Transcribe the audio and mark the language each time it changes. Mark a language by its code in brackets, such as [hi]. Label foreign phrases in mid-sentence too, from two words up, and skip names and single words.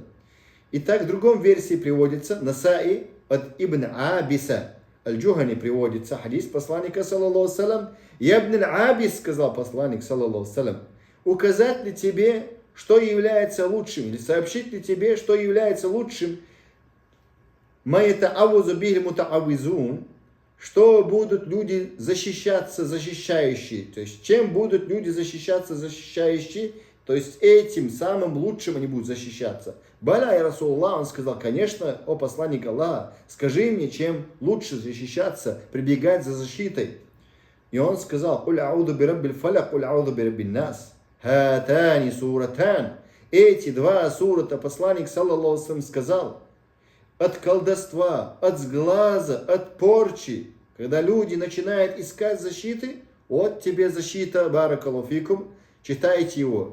[ru] Итак, в другом версии приводится Насаи от Ибн Абиса. Аль-Джухани приводится хадис посланника, [ar] صلى الله سلم. [ru] «Я ибн Абис», сказал посланник, [ar] صلى الله سلم, [ru] «указать ли тебе, что является лучшим, или сообщить ли тебе, что является лучшим, [ar] ما يتعوذ به متعوذون», [ru] что будут люди защищаться, защищающие. То есть, чем будут люди защищаться, защищающие, то есть, этим самым лучшим они будут защищаться. [ar] «بلى يا رسول الله», [ru] он сказал: «Конечно, о посланник Аллаха, скажи мне, чем лучше защищаться, прибегать за защитой». И он сказал: [ar] «قل أعوذ برب الفلق قل أعوذ برب الناس». هاتان سورتان. [ru] Эти 2 сурата посланник, [ar] صلى الله سلم, [ru] сказал: от колдовства, от сглаза, от порчи. Когда люди начинают искать защиты, вот тебе защита, [ar] بارك الله فيكم, [ru] читайте его.